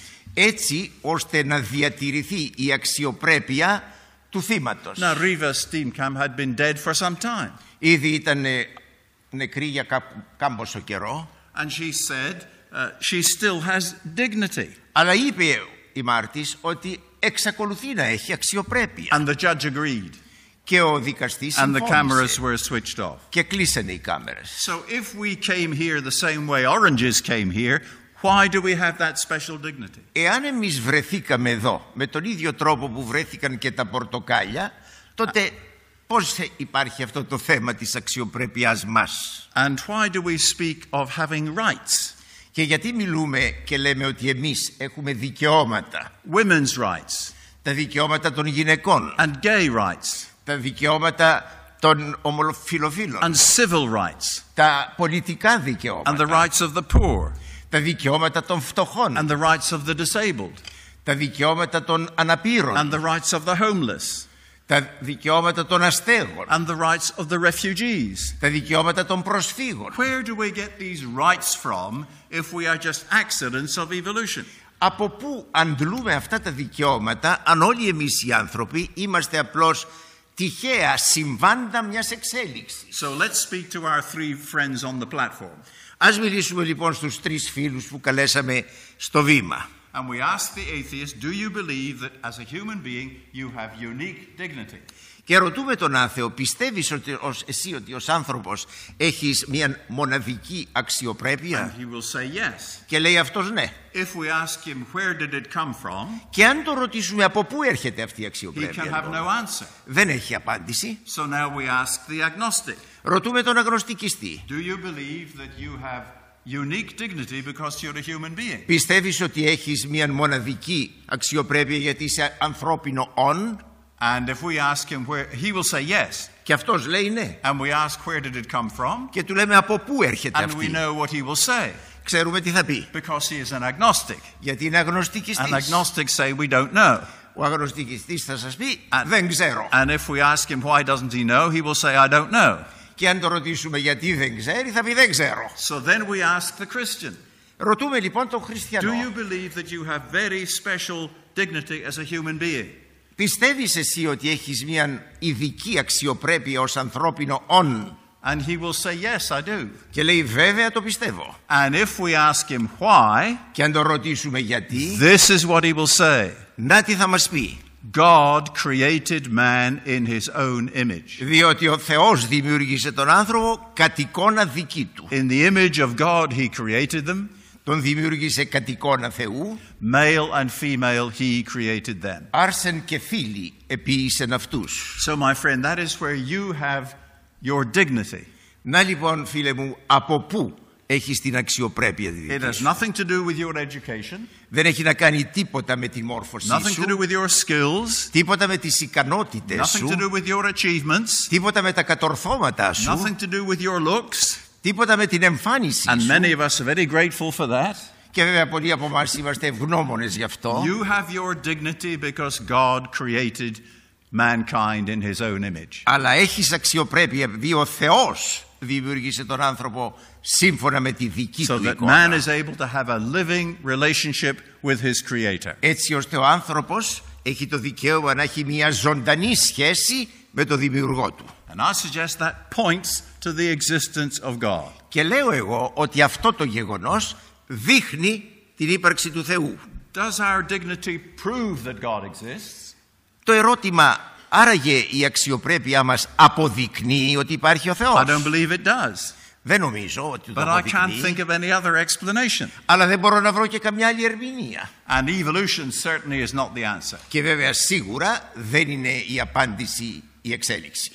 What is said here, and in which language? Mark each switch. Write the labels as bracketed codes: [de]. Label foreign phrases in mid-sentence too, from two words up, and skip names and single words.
[el] Έτσι ώστε να διατηρηθεί η αξιοπρέπεια του θύματος. [en] Now, Riva Steenkamp had been dead for some time. [el] Ήδη ήταν νεκρή για κάμποσο καιρό. [en] And she said she still has dignity. [el] Αλλά είπε η μάρτης ότι εξακολουθεί να έχει αξιοπρέπεια. [en] And the judge agreed. [el] Και ο δικαστής [en] And the cameras [el] συμφώνησε. [en] were switched off. [el] Και κλείσανε οι κάμερες. [en] So if we came here the same way oranges came here, why do we have that special dignity? [el] Εάν εμείς βρεθήκαμε εδώ με τον ίδιο τρόπο που βρέθηκαν και τα πορτοκάλια, τότε πώς υπάρχει αυτό το θέμα της αξιοπρέπειάς μας? [en] And why do we speak of having rights? [el] Και γιατί μιλούμε και λέμε ότι εμείς έχουμε δικαιώματα? [en] Women's rights. [el] Τα δικαιώματα των γυναικών. [en] And gay rights. [el] Τα δικαιώματα των ομοφυλοφίλων. [en] And civil rights. [el] Τα πολιτικά δικαιώματα. [en] And the rights of the poor. [el] Τα δικαιώματα των φτωχών. [en] And the rights of the disabled. [el] Τα δικαιώματα των αναπήρων. [en] And the rights of the homeless. [el] Τα δικαιώματα των αστέγων. [en] And the rights of the refugees. [el] Τα δικαιώματα των προσφύγων. [en] Where do we get these rights from if we are just accidents of evolution? [el] Από πού αντλούμε αυτά τα δικαιώματα αν όλοι εμείς οι άνθρωποι είμαστε απλώς τυχαία συμβάντα μιας εξέλιξης? [en] So let's speak to our three friends on the platform. [el] Ας μιλήσουμε λοιπόν στους τρεις φίλους που καλέσαμε στο βήμα. [en] And we ask the atheist, do you believe that as a human being you have unique dignity? [el] Και ρωτούμε τον άθεο, πιστεύεις εσύ ότι ως άνθρωπος έχεις μια μοναδική αξιοπρέπεια? [en] And he will say yes. [el] Και λέει αυτός ναι. [en] If we ask him where did it come from, [el] Και αν το ρωτήσουμε από πού έρχεται αυτή η [en] he can [el] αξιοπρέπεια, [en] have no answer. [el] δεν έχει απάντηση. [en] So now we ask the agnostic, [el] Ρωτούμε τον αγνωστικιστή. [en] do you believe that you have unique dignity because you're a human being? [el] Πιστεύεις ότι έχεις μια μοναδική αξιοπρέπεια γιατί είσαι ανθρώπινο όν? [en] And if we ask him where, he will say yes. [el] Και αυτός λέει ναι. [en] And we ask where did it come from? [el] Και του λέμε από πού έρχεται [en] And we [el] αυτή. [en] know what he will say. [el] Ξέρουμε τι θα πει. [en] Because he is an agnostic. [el] Γιατί είναι αγνωστικιστής. [en] And agnostics say we don't know. [el] Ο αγνωστικιστής θα σας πει δεν ξέρω. [en] And if we ask him why doesn't he know, he will say I don't know. [el] Και αν το ρωτήσουμε γιατί δεν ξέρει, θα πει δεν ξέρω. [en] So then we ask the Christian, [el] Ρωτούμε λοιπόν τον [en] do [el] χριστιανό. [en] you believe that you have very special dignity as a human being? [el] Πιστεύεις εσύ ότι έχεις μια ειδική αξιοπρέπεια ως ανθρώπινο όν? [en] And he will say yes, I do. [el] Και λέει βέβαια το πιστεύω. [en] And if we ask him why, [el] Και αν το ρωτήσουμε γιατί, [en] this is what he will say. [el] να τι θα μας πει. [en] God created man in his own image. [el] Διότι ο Θεός δημιούργησε τον άνθρωπο κατ' εικόνα δική του. [en] In the image of God he created them. [el] Τον δημιούργησε κατ' εικόνα Θεού. [en] Male and female he created them. [el] Άρσεν και φίλοι επίησεν αυτούς. [en] So my friend, that is where you have your dignity. [el] Να λοιπόν φίλε μου, από πού έχεις την αξιοπρέπεια τη [en] It [el] δική [en] has [el] σου? [en] nothing to do with your education, [el] Δεν έχει να κάνει τίποτα με τη μόρφωσή [en] nothing to [el] σου, [en] do with your skills, [el] τίποτα με τις ικανότητες [en] nothing to [el] σου, [en] do with your achievements, [el] τίποτα με τα κατορθώματά σου, [en] nothing to do with your looks. [el] τίποτα με την εμφάνισή [en] And [el] σου. [en] many of us are very grateful for that. [el] Και βέβαια πολλοί από εμάς είμαστε ευγνώμονες γι' αυτό. [en] You have your dignity because God created mankind in his own image. [el] Αλλά έχεις αξιοπρέπεια επειδή ο Θεός δημιούργησε τον άνθρωπο σύμφωνα με τη δική [en] So [el] του [en] that man [el] εικόνα. [en] is able to have a living relationship with his creator. [el] Έτσι ώστε ο άνθρωπος έχει το δικαίωμα να έχει μια ζωντανή σχέση με τον δημιουργό του. [en] And I suggest that points to the existence of God. [el] Και λέω εγώ ότι αυτό το γεγονός δείχνει την ύπαρξη του Θεού. [en] Does our dignity prove that God exists? [el] Το ερώτημα, άραγε η αξιοπρέπειά μας αποδεικνύει ότι υπάρχει ο Θεός? [en] I don't believe it does. [el] Δεν νομίζω ότι το [en] But I can't [el] αποδεικνύει. [en] think of any other explanation. [el] Αλλά δεν μπορώ να βρω και καμιά άλλη ερμηνεία. [en] And evolution certainly is not the answer. [el] Και βέβαια σίγουρα δεν είναι η απάντηση η εξέλιξη.